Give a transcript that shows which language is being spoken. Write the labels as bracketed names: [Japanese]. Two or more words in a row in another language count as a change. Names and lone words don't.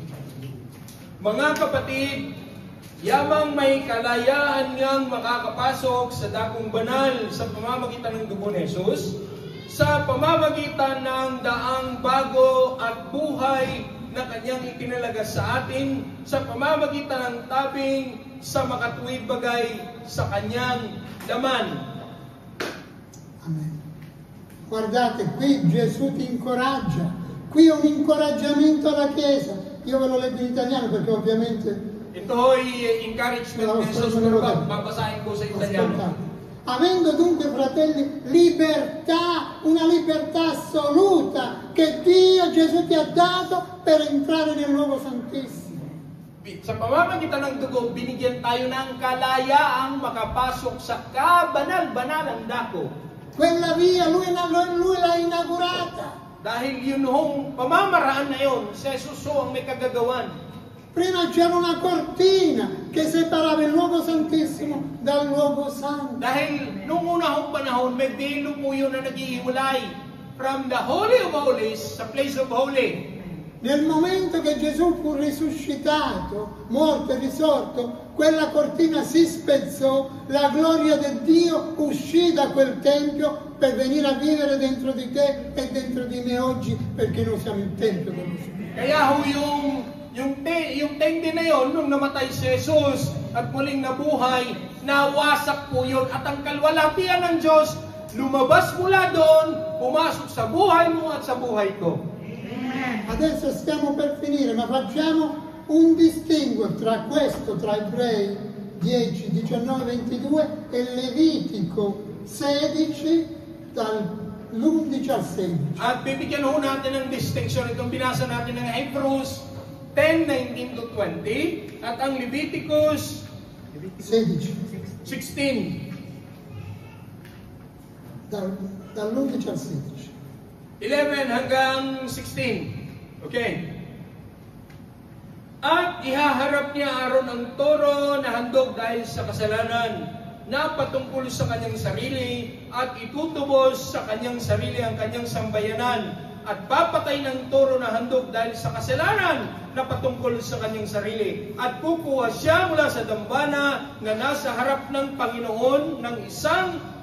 [Filipino] Mga kapatid, yamang may kalayaan ngang makakapasok sa dakong banal sa pamamagitan ng dugo ni Jesus, sa pamamagitan ng daang bago at buhay na kanyang itinalaga sa atin, sa pamamagitan ng tabing sa makatuwid bagay sa kanyang laman. Amen. [Italian] Guardate, qui Gesù ti incoraggia. Qui è un incoraggiamento alla Chiesa. Io ve lo leggo in italiano perché ovviamente... [Filipino] Ito ay encouragement ni Jesus, pero babasahin ko sa Italiano. [Italian] Ascoltate. Avendo dunque, fratelli, libertà, una libertà assoluta che Dio Gesù ti ha dato per entrare nel luogo santissimo. [Filipino] Sa pamamagitan ng dugo, binigyan tayo ng kalayaang makapasok sa kabanal-banalang dako. [Italian] Quella via, lui l'ha inaugurata. [Filipino] Dahil yun hong pamamaraan na yun, si Jesus ang may kagagawan. [Italian] Prima c'era una cortina che separava il luogo santissimo dal luogo santo. [Filipino] Dahil nung una hong panahon, may velo po yun na naghihiwalay [English] from the Holy of Holies [Filipino] sa [English] Place of Holy. [Italian] Nel momento che Gesù fu risuscitato, morto e risorto, quella cortina si spezzò, la gloria di Dio uscì da quel tempio per venire a vivere dentro di te e dentro di me oggi, perché noi siamo il tempio dello Spirito. [Filipino] Kaya ho yung tende na yon, nung namatay si Jesus at muling nabuhay, nawasak po yun. At ang kalwalhatian ng Diyos, lumabas mula doon, pumasok sa buhay mo at sa buhay ko. [Italian] Adesso stiamo per finire, ma facciamo un distinguo tra questo, tra Ebrei 10, 19, 22 e Levitico 16 dall'11 al 16. [Filipino] At bibigyan ho natin ng distinction itong binasa natin ng Hebrews 10, 19 to 20 at ang Leviticus 16, 16. [Italian] dall'11 al 16. [Filipino] 11 hanggang 16. Okay. At ihaharap niya Aaron ang toro na handog dahil sa kasalanan na patungkol sa kanyang sarili at itutubos sa kanyang sarili ang kanyang sambayanan at papatay ng toro na handog dahil sa kasalanan na patungkol sa kanyang sarili at kukuha siya mula sa dambana na nasa harap ng Panginoon ng isang